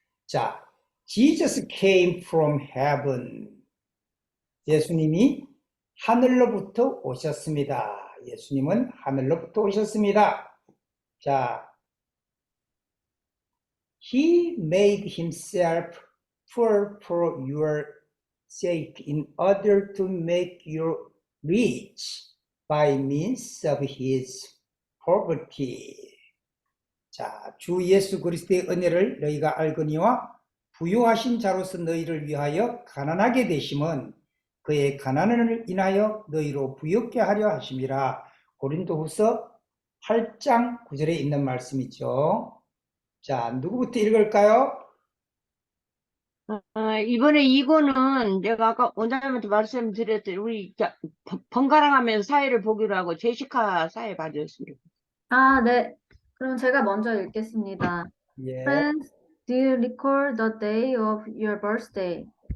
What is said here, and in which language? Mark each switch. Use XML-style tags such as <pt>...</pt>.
<en>자, Jesus came from heaven.</en> <ko>예수님이 하늘로부터 오셨습니다. 예수님은 하늘로부터 오셨습니다.</ko> <en>자, He made himself poor for your sake in order to make you rich by means of his poverty.</en> <ko>자, 주 예수 그리스도의 은혜를 너희가 알거니와 부유하신 자로서 너희를 위하여 가난하게 되심은 그의 가난을 인하여 너희로 부유케 하려 하심이라. 고린도후서 8장 9절에 있는 말씀이죠. 자, 누구부터 읽을까요? 이번에 이거는 내가 아까 원장님한테 말씀드렸더니 우리 번갈아 가면서 사회를 보기로 하고 제시카 사회 봐줬습니다. 네. 그럼 제가 먼저 읽겠습니다. 예.</ko> <en>Friends, do you recall the day of your birthday?</en>